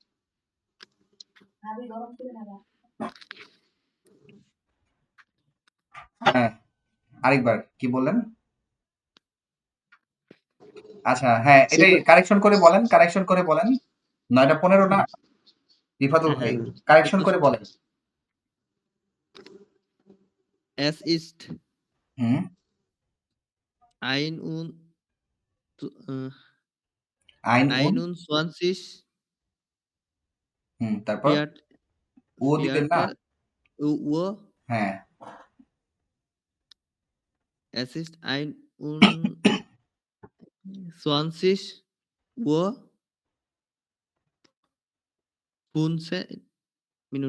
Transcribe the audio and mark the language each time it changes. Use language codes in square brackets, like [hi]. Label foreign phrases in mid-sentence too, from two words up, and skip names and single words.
[bn] হ্যাঁ, আরেকবার কি বললেন? আচ্ছা, হ্যাঁ, এটাই কারেকশন করে বলেন, কারেকশন করে বলেন। 9টা 15 না? রিফাতুল হ্যাঁ ভাই, হ্যাঁ কারেকশন করে 21। বলেন। [de] Es ist [bn] হুম, [de] 1 und äh, Ein und. [bn] 21 হুম, তারপর? [de] Viert [bn] ও দিবেন না? [de] Viertel Uhr. [bn] হ্যাঁ, [de] Es ist 21 Uhr 15 Minuten.